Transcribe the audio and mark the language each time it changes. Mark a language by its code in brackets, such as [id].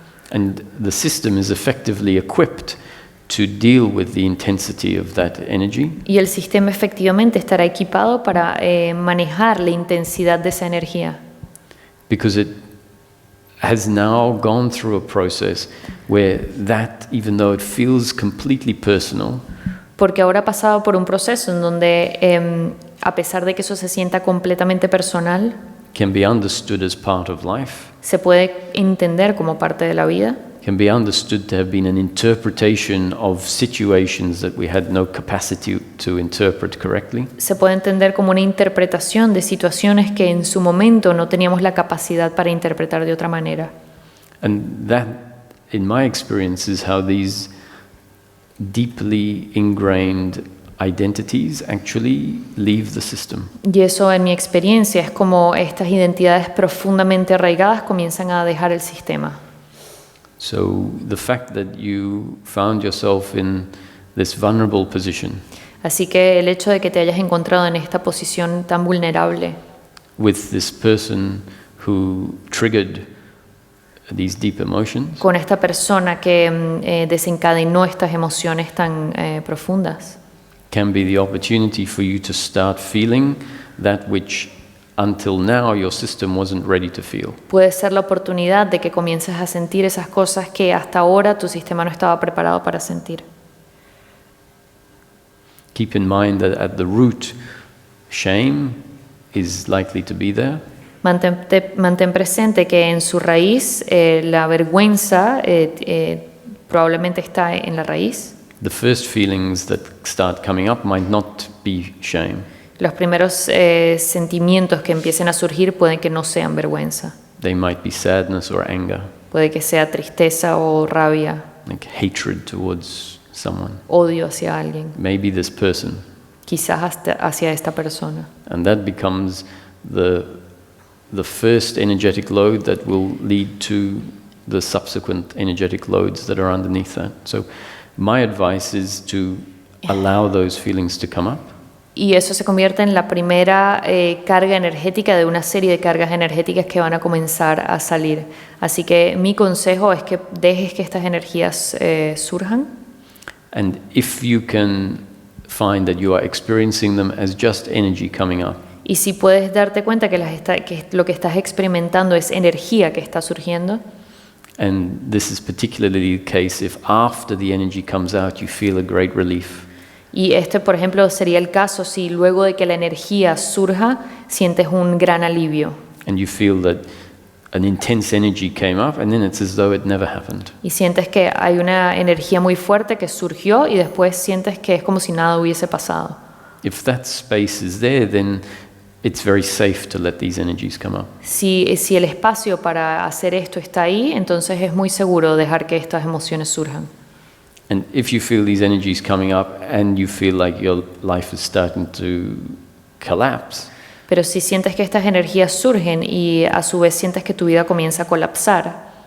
[en] And the system is effectively equipped to deal with the intensity of that energy. [es] Y el sistema efectivamente estará equipado para manejar la intensidad de esa energía. [en] Because it has now gone through a process where that, even though it feels completely personal, [es] Porque ahora ha pasado por un proceso en donde, a pesar de que eso se sienta completamente personal, [en] can be understood as part of life, [es] se puede entender como parte de la vida, [en] can be understood to have been an interpretation of situations that we had no capacity to interpret correctly. [es] se puede entender como una interpretación de situaciones que en su momento no teníamos la capacidad para interpretar de otra manera. [en] And that, in my experience, is how these deeply ingrained identities actually leave the system. [es] Y eso, en mi experiencia, es como estas identidades profundamente arraigadas comienzan a dejar el sistema. [en] So the fact that you found yourself in this vulnerable position [es] Así que el hecho de que te hayas encontrado en esta posición tan vulnerable [en] with this person who triggered these deep emotions [es] con esta persona que desencadenó estas emociones tan profundas [en] can be the opportunity for you to start feeling that which until now your system wasn't ready to feel. [es] puede ser la oportunidad de que comiences a sentir esas cosas que hasta ahora tu sistema no estaba preparado para sentir. [en] Keep in mind that at the root, shame is likely to be there. [es] Mantén presente que en su raíz la vergüenza probablemente está en la raíz. [en] The first feelings that start coming up might not be shame. [es] Los primeros sentimientos que empiecen a surgir pueden que no sean vergüenza. [en] They might be sadness or anger, [es] Puede que sea tristeza o rabia, [en] like hatred towards someone, [es] odio hacia alguien, [en] maybe this person. [es] quizás hasta hacia esta persona. [en] And that becomes the first energetic load that will lead to the subsequent energetic loads that are underneath that. So my advice is to allow those feelings to come up. [es] Y eso se convierte en la primera carga energética de una serie de cargas energéticas que van a comenzar a salir. Así que mi consejo es que dejes que estas energías surjan. [en] And if you can find that you are experiencing them as just energy coming up, [es] Y si puedes darte cuenta que lo que estás experimentando es energía que está surgiendo, [en] and this is particularly the case if after the energy comes out you feel a great relief. [es] y este, por ejemplo, sería el caso si luego de que la energía surja, sientes un gran alivio. [en] And you feel that an intense energy came up and then it's as though it never happened. [es] Y sientes que hay una energía muy fuerte que surgió y después sientes que es como si nada hubiese pasado. [en] If that space is there, then it's very safe to let these energies come up. [es] Si el espacio para hacer esto está ahí, entonces es muy seguro dejar que estas emociones surjan. [en] And if you feel these energies coming up and you feel like your life is starting to collapse, [es] Pero si sientes que estas energías surgen y a su vez sientes que tu vida comienza a colapsar,